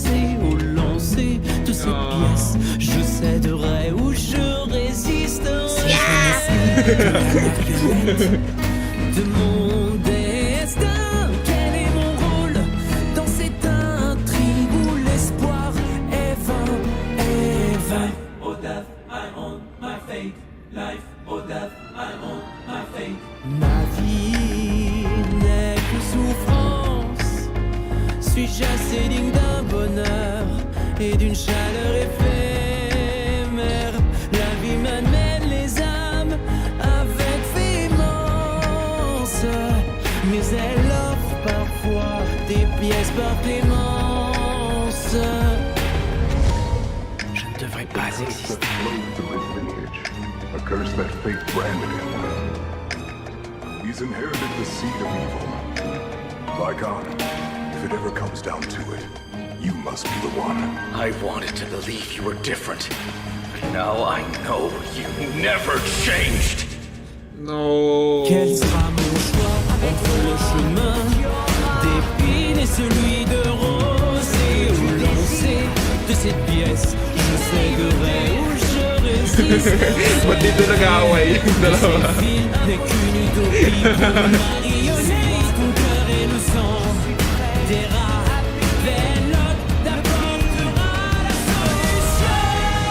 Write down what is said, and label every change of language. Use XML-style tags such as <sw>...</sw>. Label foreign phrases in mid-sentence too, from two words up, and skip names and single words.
<fr>Et au lancer de cette pièce, je céderai ou je résisterai. Je ne suis que la marionnette de mon destin. Quel est mon rôle dans cette intrigue où l'espoir est vain, est vain?</fr> <en>Or death, I own my fate. Life or death, I own my fate.</en> <fr>Ma vie n'est que souffrance. Suis-je assez digne d'un bonheur et d'une chaleur éphémère? La vie m'amène les âmes avec véhémence, mais elle offre parfois des pièces par clémence. Je ne devrais pas exister.</fr> <en>A curse that fate branded him. He's inherited the seed of evil. Lygon, if it ever comes down to it, you must be the one. I wanted to believe you were different, but now I know you never changed. No.</en> <fr>Quel sera mon choix entre le chemin d'épines et celui de rose? Et au lancer de cette pièce, je céderai ou je résiste.</fr> <tl>Ba't dito nag-aaway yung dalawa?</tl> <fr>Ce film n'est qu'une utopie pour une marionnette. Ton cœur et le sang des rats. Velote d'apportera la solution.</fr>